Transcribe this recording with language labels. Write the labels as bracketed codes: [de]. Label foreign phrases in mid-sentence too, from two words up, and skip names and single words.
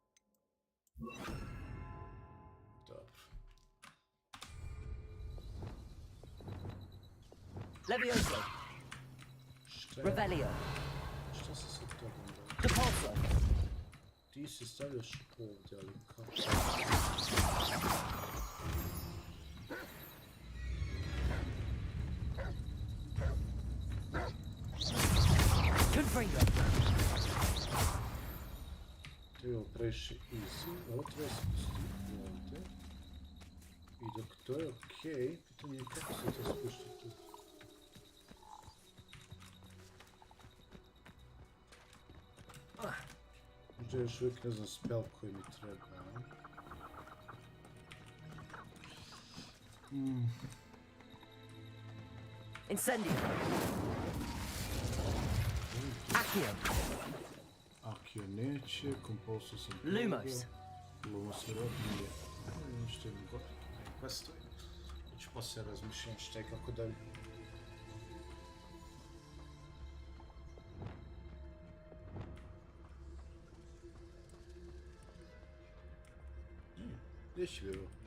[bs] Dobro. Levioso! Revelio! Šta se sad toga onda? Depulso! Ti se stavljaš ovdje, ali kako? Confringo! To je ovo previše easy, ovo treba spustiti ovdje. I dok to je okej, pitanje je kako se to spušta tu. Možda još uvijek ne znam spell koji mi treba. Incendio! Accio! Accio neće, Compulso sam Lumos! Lumos je rodnije. Što imam gore, questovi. Znači poslije razmišljam šta i kako dalje. Gdje će bilo?